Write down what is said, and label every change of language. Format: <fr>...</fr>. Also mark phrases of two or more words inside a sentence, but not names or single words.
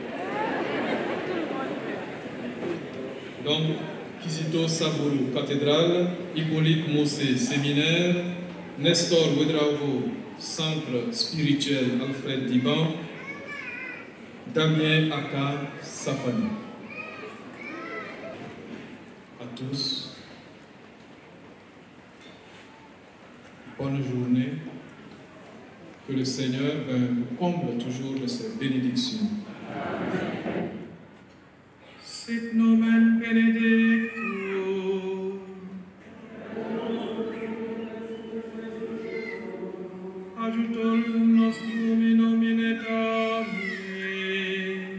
<fr>Donc, Kizito Saboulou, cathédrale, Hippolyte Mossé, séminaire, Nestor Ouedraogo, centre spirituel Alfred Diban, Damien Aka Safani. À tous, bonne journée. Que le Seigneur nous comble toujours de ses bénédictions.</fr> <la>Sit nomen benedictum. Adjutorium nostrum in nomine Domini.</la>